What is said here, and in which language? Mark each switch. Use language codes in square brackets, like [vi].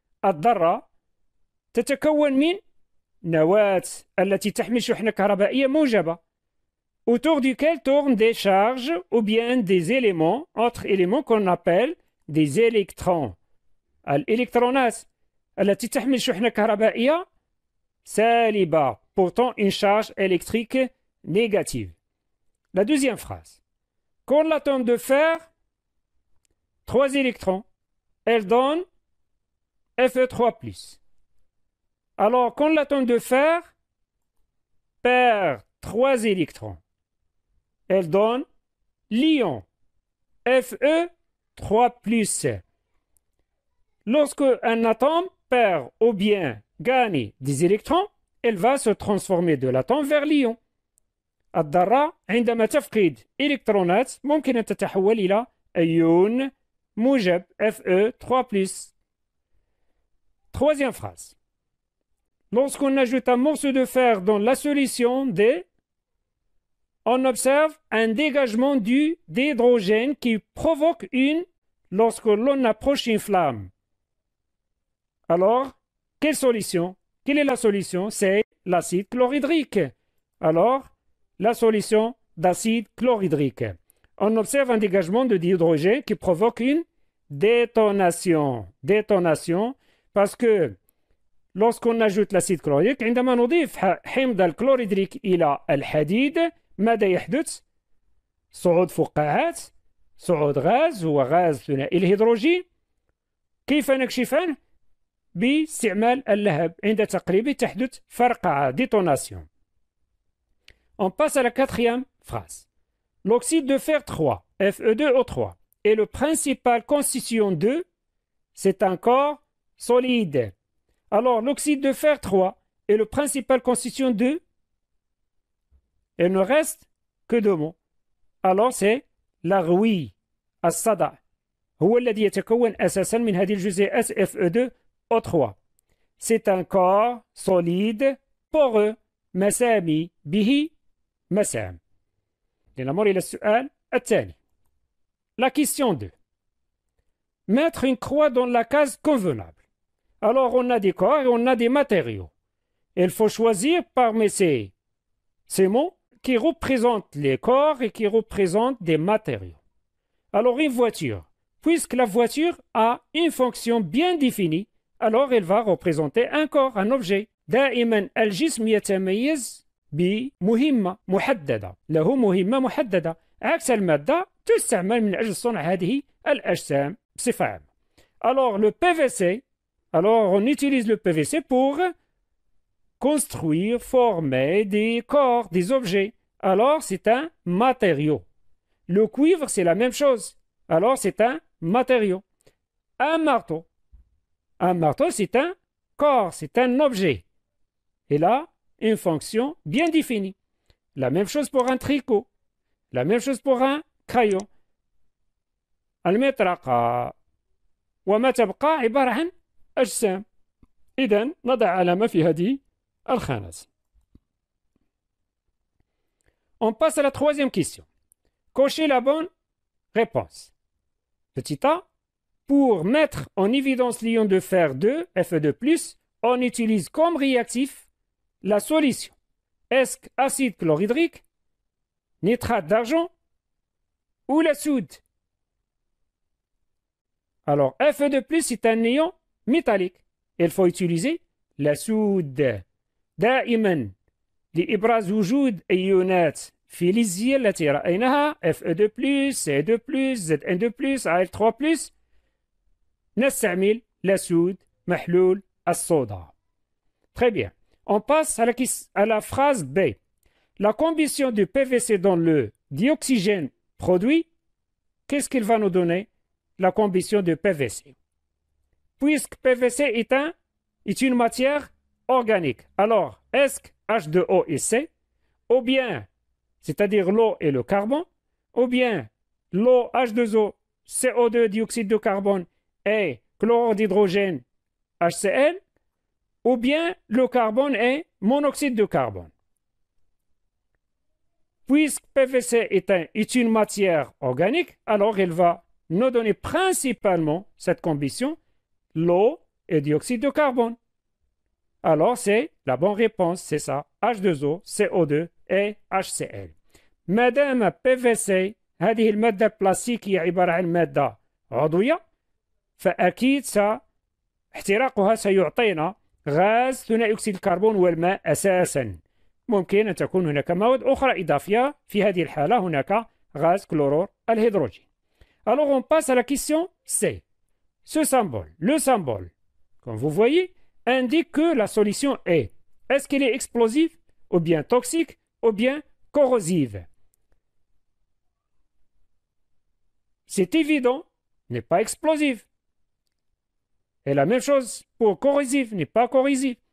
[ar] الذرة تتكون من نواة التي تحمل شحنة كهربائية موجبة [fr] autour duquel tournent des charges ou bien des éléments, autres éléments qu'on appelle des électrons. [ar] الإلكترونات التي تحمل شحنة كهربائية سالبة [fr] portant une charge électrique négative. La deuxième phrase. Quand l'atome de fer, 3 électrons, elle donne Fe3+. Alors, quand l'atome de fer perd 3 électrons, elle donne l'ion Fe3+. Lorsque un atome perd ou bien gagne des électrons, elle va se transformer de l'atome vers l'ion. [ar] الذرة عندما تفقد إلكترونات ممكن أن تتحول إلى أيون موجب Fe3+. [fr] Troisième phrase. Lorsqu'on ajoute un morceau de fer dans la solution D, on observe un dégagement d'hydrogène qui provoque lorsque l'on approche une flamme. Alors, quelle solution? Quelle est la solution? C'est l'acide chlorhydrique. Alors, la solution d'acide chlorhydrique. On observe un dégagement de dihydrogène qui provoque une détonation. Détonation parce que lorsqu'on ajoute l'acide chlorhydrique, [ar] عندما نضيف حمض الكلوريدريك إلى الحديد ماذا يحدث؟ صعود فقاعات، صعود غاز، هو غاز ثنائي الهيدروجين. كيف نكشف عنه؟ باستعمال اللهب. عند تقريبه تحدث فرقعة détonation. [fr] On passe à la quatrième phrase. L'oxyde de fer 3, Fe2O3, est le principal constituant de, c'est un corps solide. Alors, l'oxyde de fer 3 est le principal constituant de, il ne reste que 2 mots. Alors, c'est la rouille, [ar] الصدأ هو الذي يتكون أساسا من هذه الجزيئات Fe2O3. [fr] C'est un corps solide, poreux, [ar] مسامي به مسام. لنمر إلى السؤال الثاني. [fr] La question 2. Mettre une croix dans la case convenable. Alors, on a des corps et on a des matériaux. Il faut choisir parmi ces mots qui représentent les corps et qui représentent des matériaux. Alors, une voiture. Puisque la voiture a une fonction bien définie, alors elle va représenter un corps, un objet. [ar] دائما الجسم يتميز بمهمة محددة، له مهمة محددة، عكس المادة تستعمل من أجل صنع هذه الأجسام بصفة عامة. [fr] Alors le PVC, alors on utilise le PVC pour construire, former des corps, des objets. Alors c'est un matériau. Le cuivre c'est la même chose. Alors c'est un matériau. Un marteau c'est un corps, c'est un objet. Et là, une fonction bien définie. La même chose pour un tricot. La même chose pour un crayon. [ar] المطرقة وما تبقى عبارة عن أجسام. إذن نضع علامة في هذه الخانة. [fr] On passe à la troisième question. Cochez la bonne réponse. Petit a, pour mettre en évidence l'ion de fer 2, Fe2+, on utilise comme réactif la solution. Est-ce acide chlorhydrique, nitrate d'argent ou la soude? Alors, Fe2+, est un ion métallique. Il faut utiliser la soude. [ar] دائما لإبراز وجود أيونات فلزية التي رأيناها Fe2+, Ce2+, Zn2+, Al3+, نستعمل la soude محلول الصودا. [fr] Très bien. On passe à la phrase B. La combustion du PVC dans le dioxygène produit, qu'est-ce qu'il va nous donner? La combustion de PVC. Puisque PVC est une matière organique. Alors, est-ce que H2O et C, ou bien, c'est-à-dire l'eau et le carbone, ou bien l'eau H2O, CO2, dioxyde de carbone et chlorure d'hydrogène, HCl, ou bien le carbone et monoxyde de carbone. Puisque PVC est une matière organique, alors il va nous donner principalement cette combustion, l'eau et dioxyde de carbone. Alors c'est la bonne réponse, c'est ça, H2O, CO2 et HCl. [ar] مادام PVC هذه المادة البلاستيكية عبارة عن مادة عضوية، فأكيد احتراقها سيعطينا غاز ثنائي أكسيد الكربون والماء أساسا. ممكن أن تكون هناك مواد أخرى إضافية، في هذه الحالة هناك غاز كلورور الهيدروجين. [fr] Alors on passe à la question C. Ce symbole, le symbole, comme vous voyez, indique que la solution est-ce qu'elle est explosive, ou bien toxique, ou bien corrosive? C'est évident, n'est pas explosive. Et la même chose pour corrosive, n'est pas corrosive.